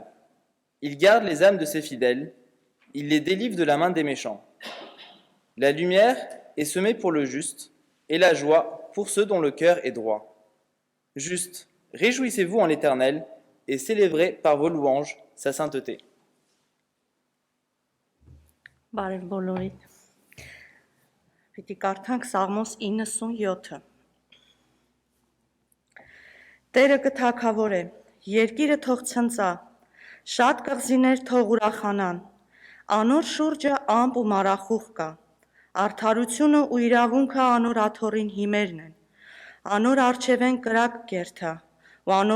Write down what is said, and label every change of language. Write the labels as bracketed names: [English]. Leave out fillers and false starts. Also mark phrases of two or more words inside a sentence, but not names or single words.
[French] Il garde les âmes de ses fidèles. Il les délivre de la main des méchants. La lumière est semée pour le juste, et la joie pour ceux dont le cœur est droit. Juste, réjouissez-vous en l'Éternel, et célébrez par vos louanges sa sainteté. [Armenian] Բարև բոլորիդ։ Պիտի կարդանք Սաղմոս 97-ը։ Տերը կթագավոր է, երկիրը թող ցնծա, շատ կղզիներ թող ուրախանան, անոր շուրջը ամպ ու մարախուղ կա, արդարությունը ու իրավունքը անոր աթոռին հիմերն են, անոր առջևեն կրակ կերթա, ու անոր